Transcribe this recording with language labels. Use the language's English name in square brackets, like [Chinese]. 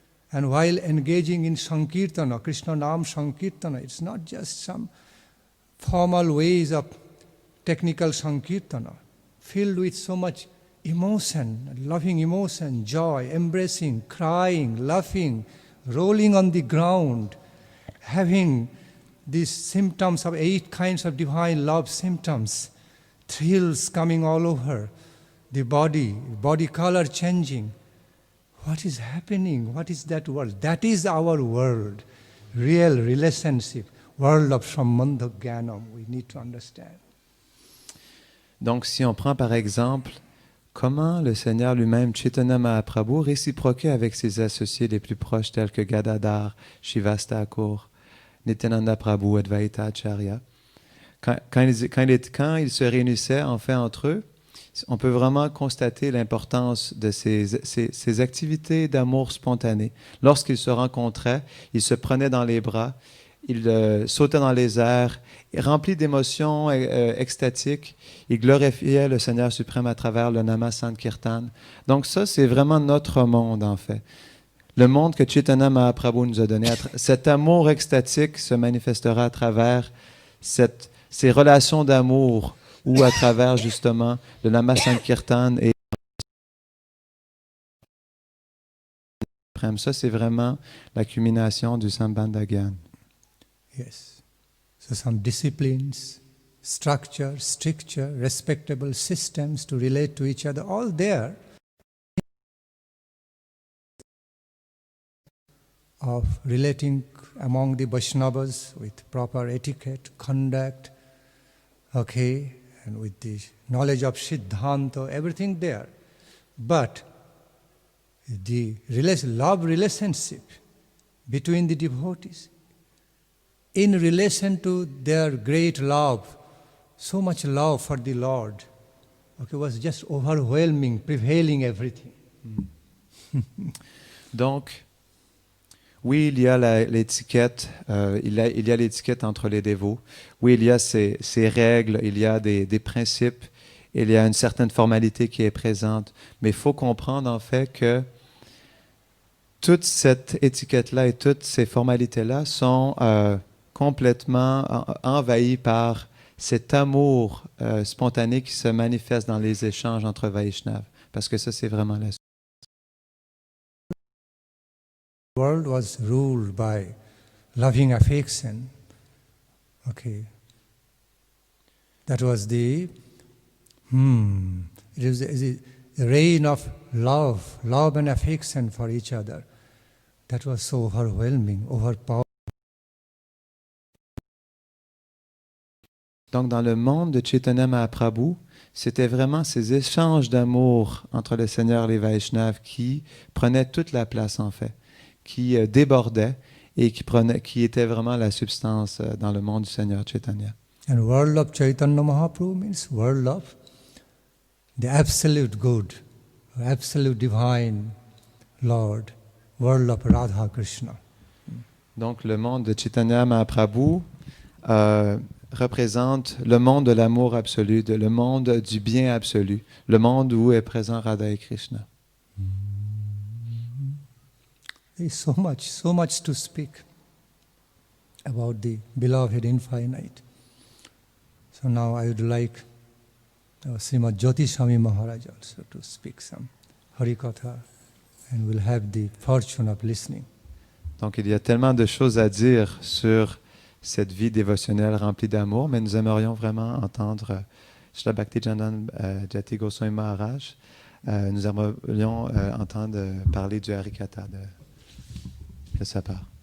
[English] And while engaging in Sankirtana, Krishna Nam Sankirtana, it's not just some formal ways of technical Sankirtana, filled with so much emotion, loving emotion, joy, embracing, crying, laughing, rolling on the ground, having these symptoms of 8 kinds of divine love symptoms, thrills coming all over the body color changing. What is happening? What is that world? That is our world, real relationship, world of Sambandha Jnanam. We need to understand. [French] Donc, si on prend par exemple comment le Seigneur lui-même, Chaitanya Mahaprabhu, réciproquait avec ses associés les plus proches tels que Gadadhar, Srivas Thakur, Nityananda Prabhu, Advaita Acharya. Quand ils se réunissaient en fait entre eux, on peut vraiment constater l'importance de ces activités d'amour spontané. Lorsqu'ils se rencontraient, ils se prenaient dans les bras, ils sautaient dans les airs, remplis d'émotions extatiques, ils glorifiaient le Seigneur suprême à travers le Nama Sankirtan. Donc ça, c'est vraiment notre monde en fait. Le monde que Chaitanya Mahaprabhu nous a donné, cet amour extatique se manifestera à travers ces relations d'amour ou à travers justement le Nama Sankirtan et ça, c'est vraiment la culmination du Sambandha Gyan. [English] Yes. So some disciplines, structure, stricture, respectable systems to relate to each other, all there of relating among the Vaishnavas with proper etiquette, conduct, okay, and with the knowledge of Siddhanta, everything there. But the love relationship between the devotees, in relation to their great love, so much love for the Lord, okay, was just overwhelming, prevailing everything. [French] Donc, oui, il y a l'étiquette, il y a l'étiquette entre les dévots. Oui, il y a ces règles, il y a des principes, il y a une certaine formalité qui est présente. Mais il faut comprendre en fait que toute cette étiquette-là et toutes ces formalités-là sont complètement envahies par cet amour spontané qui se manifeste dans les échanges entre Vaishnavas. Parce que ça, c'est vraiment la [English] The world was ruled by loving affection. Okay. That was the it was the reign of love and affection for each other. That was so overwhelming, overpowering. [French] Donc, dans le monde de Chaitanya Mahaprabhu, c'était vraiment ces échanges d'amour entre le Seigneur et les Vaishnavas qui prenaient toute la place en fait, qui débordaient et qui étaient vraiment la substance dans le monde du Seigneur Chaitanya. [English] And world of Chaitanya Mahaprabhu means world of the absolute good, absolute divine Lord, world of Radha Krishna. [French] Donc, le monde de Chaitanya Mahaprabhu représente le monde de l'amour absolu, le monde du bien absolu, le monde où est présent Radha et Krishna. [English] There is so much to speak about the beloved infinite. So now I would like Srimad Jyoti Swami Maharaj also to speak some Harikatha, and we'll have the fortune of listening. [French] Donc il y a tellement de choses à dire sur cette vie dévotionnelle remplie d'amour, mais nous aimerions vraiment entendre Srila Bhaktivedanta Jyoti Goswami Maharaj. Nous aimerions entendre parler du Harikatha de sa part.